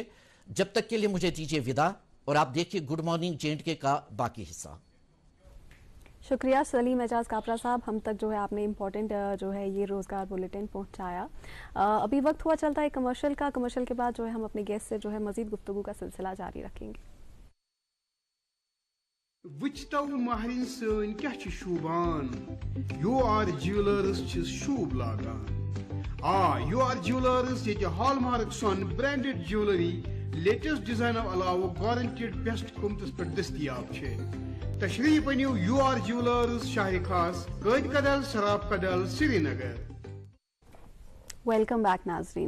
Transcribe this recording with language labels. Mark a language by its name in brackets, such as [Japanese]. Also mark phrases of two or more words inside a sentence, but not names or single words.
[Urdu] جب تک کے لیے مجھے دیجیے وداع اور آپ دیکھیے گڈ مارننگ J&K کا باقی حصہ. شکریہ سلیم اعجاز کاپرا صاحب، ہم تک جو ہے آپ نے امپورٹنٹ جو ہے یہ روزگار بلیٹن پہنچایا. ابھی وقت ہوا چلتا ہے کمرشل کا۔ کمرشل کے بعد جو ہے ہم اپنے گیسٹ سے جو ہے مزید گفتگو کا سلسلہ جاری رکھیں گے. [Kashmiri] وُچھِتو مہرِن سٕنٛد کیاہ چھُ شوبان، یور جیولرز چھُ شوب لاگان. یور جیولرز یہ ہال مارک سٕنٛد [English] branded jewellery latest design [Kashmiri] علاوہ [English] guaranteed best [Kashmiri] قیمتس پر دستیاب چھے. تشریف اَنِیو یور جیولرز شاہ خاص کید کدل شراب کدل سرینگر. [English] welcome back नाजरीन।